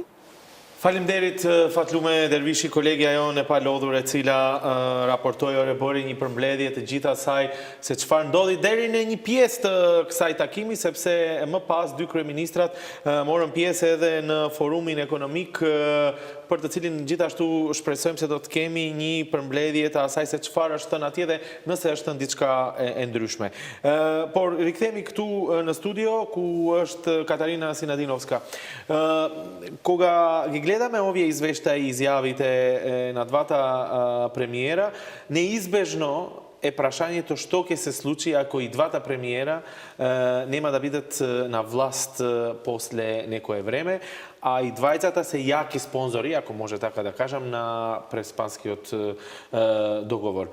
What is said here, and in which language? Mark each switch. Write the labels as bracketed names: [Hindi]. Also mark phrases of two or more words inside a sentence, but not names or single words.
[Albanian] Faleminderit Fatlume Dervishi, kolegja jonë e palodhur e cila raportoi ore bëri një përmbledhje të gjitha saj se çfarë ndodhi deri në një pjesë të kësaj takimi, sepse më pas 2 kryeministrat morën pjesë edhe në forumin ekonomik për të cilin gjithashtu shpresojmë se do të kemi një përmbledhje të asaj se çfarë është thënë atje dhe nëse është thënë diçka e ndryshme. Por rikthehemi këtu në studio ku është Katarina Sinadinovska. [Macedonian] Koga gledаме овие извештаи и изјавите на двата премиера, неизбежно е прашањето што ќе се случи ако и двата премиера нема да бидат на власт после некое време, а и двајцата се јаки спонзори, ако може така да кажам, на преспанскиот договор.